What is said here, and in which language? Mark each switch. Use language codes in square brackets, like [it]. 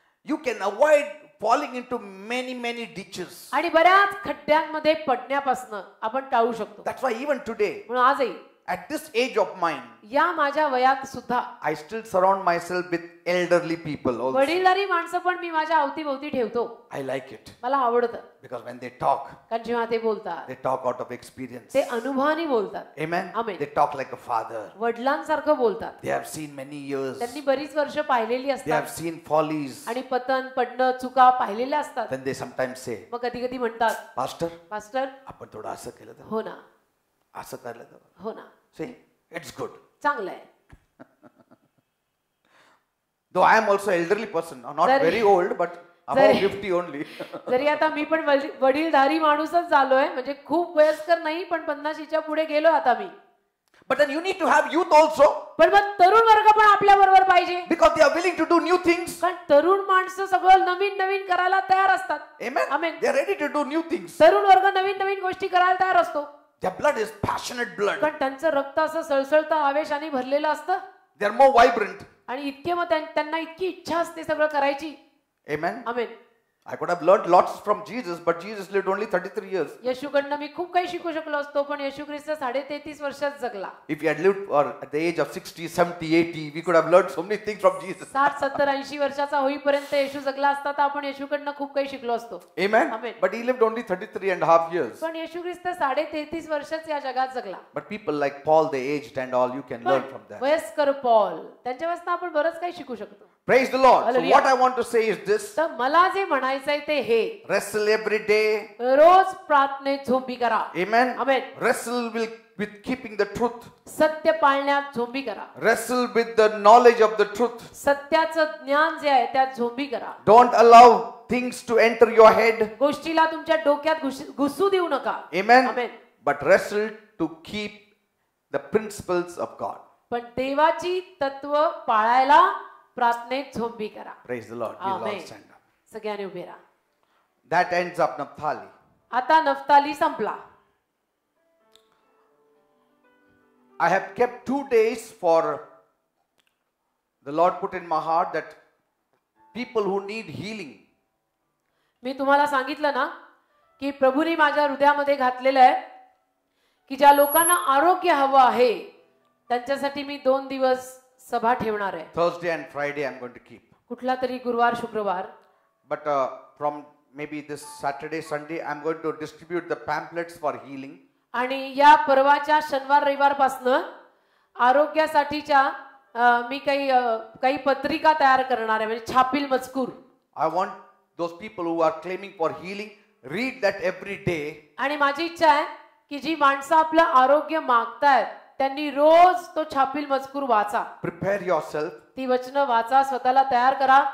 [en] You can avoid falling into many ditches. [mr] आणि बऱ्याच खड्ड्यांमध्ये पडण्यापासून आपण टाळू शकतो. [en] That's why even today, [mr] म्हणून आजही [en] at this age of mine, [mr] या माझ्या वयात सुद्धा [en] I still surround myself with elderly people also. [mr] वडीलधारी माणसं पण मी माझ्या अवतीभोवती ठेवतो. [en] I like it [mr] मला आवडतं, [en] because when they talk, [mr] कारण जेव्हा ते बोलतात [en] they talk out of experience. [mr] ते अनुभवाने बोलतात. [en] Amen. Amen. They talk like a father. [mr] वडिलांसारखं बोलतात. [en] They have seen many years. [mr] त्यांनी बरीच वर्ष पाहिलेली [en] They have [mr] असतात [en] seen follies. [mr] आणि पतन पडणं चुका पाहिलेल्या असतात. [en] Then they sometimes say, [mr] मग कधी कधी म्हणतात, [en] Pastor, [mr] मास्टर आपण थोडं असं केलं तर, हो ना, असं केलं तर. हो ना, [en] See, it's good. [mr] चांगलं आहे. [en] Though I am also elderly person, not Sir, very old, but about 50 only. [mr] जरी आता मी पण वडीलधारी माणूसच झालोय, म्हणजे खूप वयस्कर नाही, पण 50च्या पुढे गेलो आता मी. [en] But then you need to have youth also, [mr] पण मग तरुण वर्ग पण आपल्या बरोबर पाहिजे, [en] because they are willing to do new things. [mr] कारण तरुण माणसं सगळं नवीन नवीन करायला तयार असतात. [en] Amen. Amen. They are ready to do new things. [mr] तरुण वर्ग नवीन नवीन गोष्टी करायला तयार असतो, [en] Their blood is passionate blood. [mr] कारण त्यांचं रक्त असं सळसळतं आवेशाने भरलेलं असतं. [en] They are more vibrant. [mr] आणि इतके मग त्यांना इतकी इच्छा असते सगळं करायची. [en] Amen. [mr] Amen. [en] I could have learned lots from Jesus, but Jesus lived only 33 years. [mr] येशूकडनं मी खूप काही शिकू शकलो असतो, पण येशू ख्रिस्त 33.5 वर्षात जगला. [en] If he had lived at the age of 60, 70, 80, we could have learned so many things from Jesus. [mr] 60, 70, 80 वर्षाचा होईपर्यंत येशू जगला असता तर आपण येशूकडनं खूप काही शिकलो असतो. [en] Amen. Amen. But he lived only 33.5 years. [mr] पण येशू ख्रिस्त 33.5 वर्षच या जगात जगला. [en] But people like Paul, the aged and all, you can learn from that. [mr] वयस्कर पॉल त्यांच्यापासून आपण बरंच काही शिकू शकतो. [en] Praise the Lord. So Hallelujah. what I want to say is this: [mr] तर मला जे म्हणायचंय ते हे, [en] wrestle every day. [mr] रोज प्रार्थनेत झोंबी करा. [en] Amen. Amen. Wrestle with keeping the truth. [mr] सत्य पाळण्यात झोंबी करा. [en] Wrestle with the knowledge of the truth. [mr] सत्याचं ज्ञान जे आहे त्यात झोंबी करा. [en] Don't allow things to enter your head. [mr] गोष्टीला तुमच्या डोक्यात घुसू देऊ नका. [en] Amen. Amen. But wrestle to keep the principles of God. [mr] पण देवाची तत्व पाळायला प्रार्थनेत झोंबी करा. [en] Praise the Lord. We'll all Amen. stand up. [mr] सगळ्यांनी उभे राहा. [en] That ends up Naphtali. [mr] आता नफ्ताली संपला. [en] I have kept 2 days for the Lord put in my heart that people who need healing. [mr] मी तुम्हाला सांगितलं ना की प्रभूने माझ्या हृदयामध्ये घातलेलं आहे की ज्या लोकांना आरोग्य हवं आहे त्यांच्यासाठी मी 2 दिवस सभा ठेवणार आहे. [en] Thursday and Friday I'm going to keep. [mr] कुठला तरी गुरुवार शुक्रवार. [en] But from maybe this Saturday, Sunday, I'm going to distribute the pamphlets for healing. [mr] आणि या परवाच्या शनिवार रविवार पासून आरोग्यासाठीच्या मी काही पत्रिका तयार करणार आहे, म्हणजे छापील मजकूर. [en] I want those people who are claiming for healing, read that every day. [mr] आणि माझी इच्छा आहे की जी माणसं आपलं आरोग्य मागतायत त्यांनी रोज तो छापील मजकूर वाचा. [en] Prepare yourself. [mr] ती वचनं वाचा, स्वतःला तयार करा.